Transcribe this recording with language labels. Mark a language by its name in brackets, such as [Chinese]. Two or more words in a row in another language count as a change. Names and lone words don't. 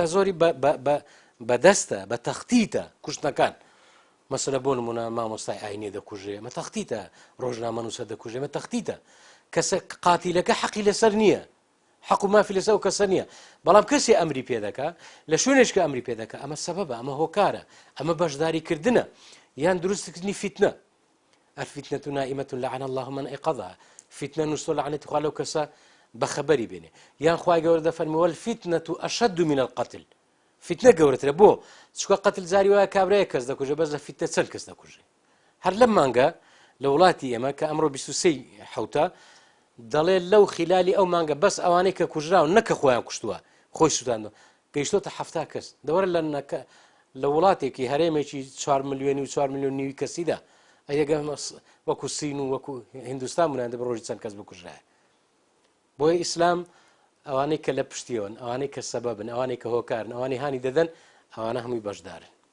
[Central Kurdish] زۆری بەدەستە بە تەختیتە کوشتنەکان مەسەلە بۆ نمونە مامۆستای ئاینێ دەکوژێ ئەمە تەختیتە ڕۆژنامە نووسە دەکوژێ ئەمە تەختیتە کەسە قاتیلەکە حەقی لەسەر نییە حەق و مافی لەسەر و کەسە نییە بەڵام کەسێ ئەمری پێ دەکا لە شوێنێشکە ئەمری پێ دەکا ئەمە سەبەبە ئەمە هۆکارە ئەمە بەشداریکردنە یان دروستکردنی فیتنە [Arabic] الفتنة نائمة لعن الله من أيقظها [Central Kurdish] فتنة نووسۆ لعنەتی خوا لەو کەسە بەخەبەری بێنێ یان خوای گەورە دەفەرمێ [Arabic] والفتنة أشد من القتل [Central Kurdish] فتنە گەورەترە بۆ چکە قەتل زاری وایە کابرایە کەس دەکوژێ بەس لە فتنە چەند کەس دەکوژێ هەر لەم مانگە لە وڵاتی ئێمە کە ئەمڕۆ 23 حەوتە دەڵێ لەو خلالی ئەو مانگە بەس ئەوانەی کە کوژراون نەکە خۆیان کوشتووە خۆی سووتاندەوە گەیشتۆتە 70 کەس دەوەرە لە وڵاتێکی هەرێمێکی 4 ملیۆنی و 4 ملیۆن نیوی کەسیدا ئەگە وەکو سین و وەکو هیندستان بوونان دە بڕۆژی چەند کەس بکوژرایە بۆیە ئیسلام ئەوانەی کە لە پشتیەوەن ئەوانەی کە سەبەبن ئەوانەی کە هۆکارن ئەوانەی هانی دەدەن ئەوانە هەمووی بەشدارن